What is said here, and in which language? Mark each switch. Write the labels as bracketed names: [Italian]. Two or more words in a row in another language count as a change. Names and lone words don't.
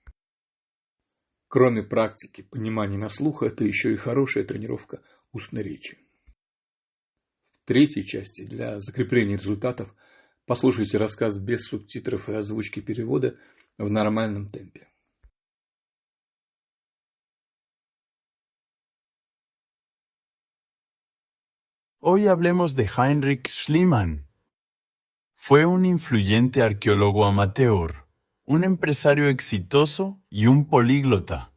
[Russian] Кроме практики понимания на слух, это еще и хорошая тренировка устной речи. В третьей части для закрепления результатов послушайте рассказ без субтитров и озвучки перевода в нормальном темпе. [Spanish] Hoy hablemos de Heinrich Schliemann. Fue un influyente arqueólogo amateur, un empresario exitoso y un políglota.